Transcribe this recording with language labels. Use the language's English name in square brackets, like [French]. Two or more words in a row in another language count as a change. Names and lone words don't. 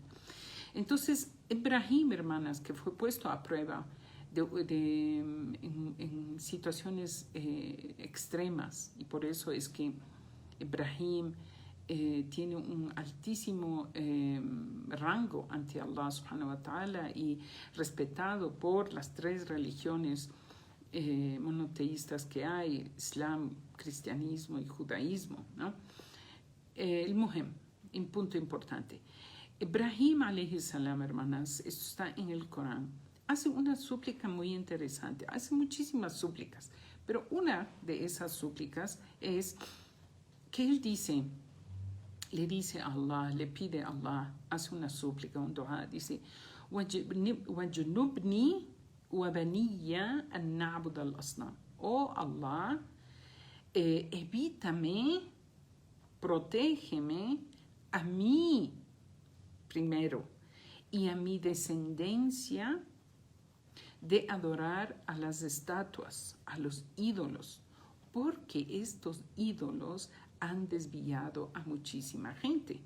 [Spanish] Entonces, Ibrahim, hermanas, que fue puesto a prueba en situaciones extremas, y por eso es que Ibrahim tiene un altísimo rango ante Allah [Arabic] سبحانه وتعالى [Spanish] y respetado por las tres religiones monoteístas que hay, Islam, cristianismo y judaísmo, ¿no? El muhem, un punto importante. [Arabic] Ibrahim عليه السلام, [Spanish] hermanas, esto está en el Corán, hace una súplica muy interesante, hace muchísimas súplicas, pero una de esas súplicas es que él le dice a Allah, le pide a Allah, hace una súplica, un dua, dice, [Arabic] وَجُنُبْنِي وَبَنِيَّ أَن نَعْبُدَ الْأَصْنَامِ. [Spanish] Oh Allah, evítame, protégeme a mí primero y a mi descendencia de adorar a las estatuas, a los ídolos, porque estos ídolos han desviado a muchísima gente.